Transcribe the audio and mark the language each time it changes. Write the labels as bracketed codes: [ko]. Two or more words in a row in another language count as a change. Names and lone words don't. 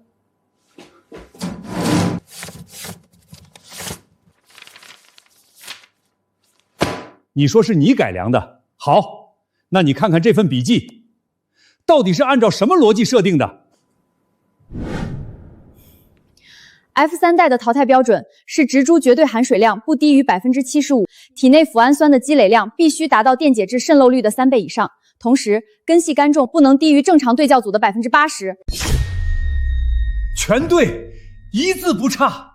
[zh] 你说是你改良的，好，那你看看这份笔记，到底是按照什么逻辑设定的？ F3 代的淘汰標準是植株絕對含水量不低於75%，體內脯氨酸的積累量必須達到電解質滲漏率的3倍以上，同時根系乾重不能低於正常對酵組的80%。全對，一字不差。